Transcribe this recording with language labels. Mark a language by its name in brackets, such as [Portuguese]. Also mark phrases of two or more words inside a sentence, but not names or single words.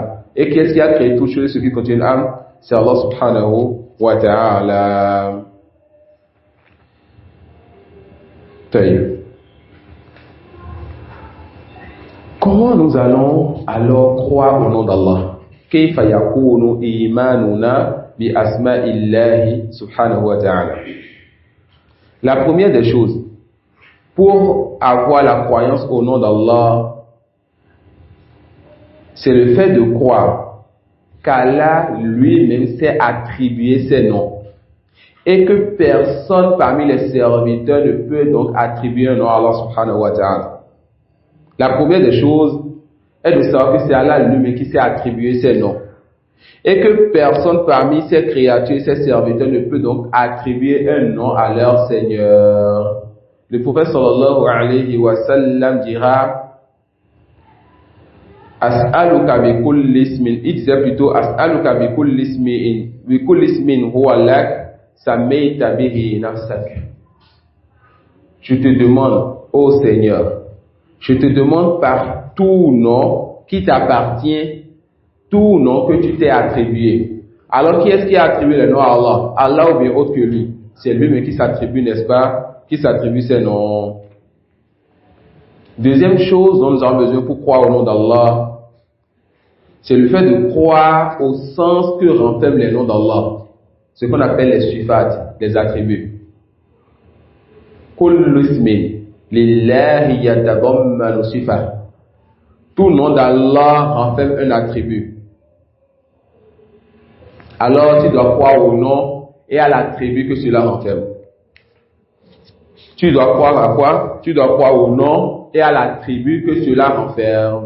[French] Et qui est-ce qui a créé toutes choses, ce qui contient une âme? C'est Allah [Arabic] سبحانه وتعالى. [French] Taïb. Comment nous allons alors croire au nom d'Allah? [Arabic] كيف يكون إيماننا بأسماء الله سبحانه وتعالى. [French] La première des choses, pour avoir la croyance au nom d'Allah, c'est le fait de croire qu'Allah lui-même s'est attribué ses noms et que personne parmi les serviteurs ne peut donc attribuer un nom à Allah [Arabic] سبحانه وتعالى. [French] La première des choses est de savoir que c'est Allah lui-même qui s'est attribué ses noms. Et que personne parmi ses créatures, ses serviteurs ne peut donc attribuer un nom à leur Seigneur. Le prophète [Arabic] صلى الله عليه وسلم [French] dira [Arabic] أسألك بكل اسم, [French] il disait plutôt [Arabic] أسألك بكل اسم هو لك سميت به نفسك. [French] Je te demande, ô Seigneur, je te demande par tout nom qui t'appartient, tout nom que tu t'es attribué. Alors qui est-ce qui a attribué le nom à Allah? Allah ou bien autre que lui? C'est lui-même qui s'attribue, n'est-ce pas? Qui s'attribue ses noms. Deuxième chose dont nous avons besoin pour croire au nom d'Allah, c'est le fait de croire au sens que renferment les noms d'Allah. Ce qu'on appelle les sifat, les attributs. [Arabic] كل اسم لله يتضمن صفة. [French] Tout nom d'Allah renferme un attribut. Alors tu dois croire au nom et à l'attribut que cela renferme. Tu dois croire à quoi? Tu dois croire au nom et à l'attribut que cela renferme.